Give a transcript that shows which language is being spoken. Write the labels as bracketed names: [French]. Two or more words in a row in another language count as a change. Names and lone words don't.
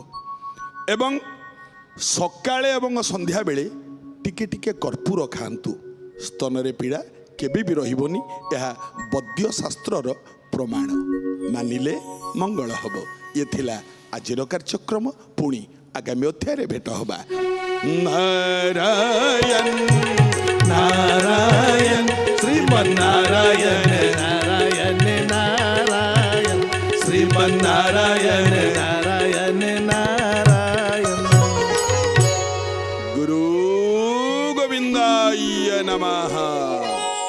[Odia] ଏବଂ ସକାଳେ ଏବଂ ସନ୍ଧ୍ୟା ବେଳେ ଟିକେ ଟିକେ କର୍ପୂର ଖାଆନ୍ତୁ, ସ୍ତନ ରେ ପୀଡ଼ା କେବେ ବି ରହିବନି। ଏହା ବୈଦ୍ୟ ଶାସ୍ତ୍ରର ପ୍ରମାଣ। ମାନିଲେ ମଙ୍ଗଳ ହେବ। ଏ ଥିଲା ଆଜିର କାର୍ଯ୍ୟକ୍ରମ। ପୁଣି ଆଗାମୀ ଅଧ୍ୟାୟ ଭେଟ ହେବା। नारायण नारायण श्रीमन्नारायण, नारायण नारायण श्रीमन्नारायण, नारायण नारायण। [Sanskrit] गुरु गोविंदाय नमः।